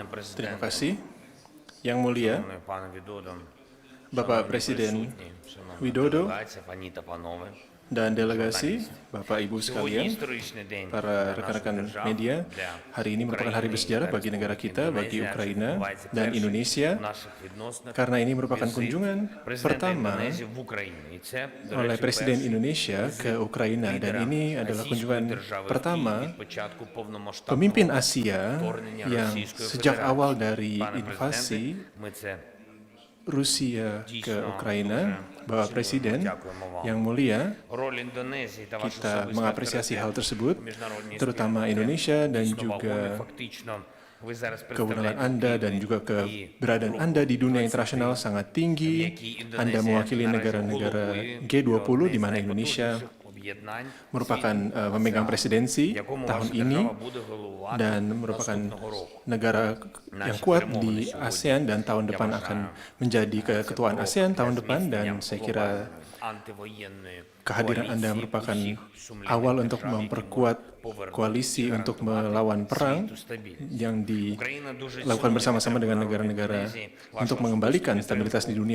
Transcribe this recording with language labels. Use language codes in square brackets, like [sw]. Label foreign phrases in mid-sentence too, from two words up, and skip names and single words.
[id] Terima [uk] президенте, [id] kasih. Yang mulia, [uk] шановний пане Відодо, [id] Bapak [uk] шановні [id] Presiden [uk] присутні, шановна Widodo делегація, пані та панове. [id] dan delegasi, Bapak Ibu [uk] Сьогодні [id] sekalian, [uk] історичний день [id] para [uk] для нашої [id] rekan-rekan [uk] держави, [id] media, [uk] для [id] hari ini merupakan hari [uk] України [id] bersejarah [uk] та [id] bagi negara [uk] Республіки [id] kita, bagi [uk] Індонезія, адже Ukraina відбувається [id] dan [uk] перший Indonesia, в наших відносинах [id] karena ini merupakan [uk] візит [id] kunjungan [uk] президента [id] pertama [uk] Індонезії в Україні. І це, до [id] oleh [uk] речі, [id] Presiden [uk] перший [id] Indonesia ke Ukraina dan [uk] лідера [id] ini adalah [uk] Азійської [id] kunjungan [uk] держави в [id] pertama [uk] Київ від початку повномасштабного [id] pemimpin Asia [uk] вторгнення [id] yang [uk] Російської [id] sejak [uk] Федерації. [id] awal dari [uk] Пане [id] invasi [uk] президенте, ми це [id] Rusia ke [uk] Дійсно, Ukraina, дуже [id] Bapak [uk] цінуємо, [id] Presiden [uk] дякуємо вам. [id] yang mulia, [uk] Роль Індонезії та ваш [id] kita [uk] особистий [id] mengapresiasi hal [uk] авторитет [id] tersebut, [uk] у міжнародній [id] terutama [uk] спільноті [id] Indonesia dan [uk] дійсно [id] juga [uk] вагомий. Фактично, ви зараз [id] kewenangan [uk] представляєте [id] Anda dan [uk] Україну [id] juga [uk] і [id] keberadaan [uk] групу [id] Anda di dunia [uk] 23, [id] internasional sangat tinggi. [uk] в якій Індонезія [id] Anda mewakili [uk] наразі [id] negara-negara [uk] головує G20 одне [id] di [uk] з [id] mana Indonesia [uk] найпотужніших об'єднань [id] merupakan [uk] світу, [id] memegang presidensi [uk] якому [id] tahun [uk] ваша [id] ini [uk] держава буде головувати [id] dan merupakan [uk] наступного року. [id] negara yang kuat di ASEAN dan tahun depan akan menjadi keketuaan ASEAN tahun depan dan saya kira kehadiran Anda merupakan awal untuk memperkuat koalisi untuk melawan perang yang dilakukan bersama-sama dengan negara-negara untuk mengembalikan stabilitas di dunia.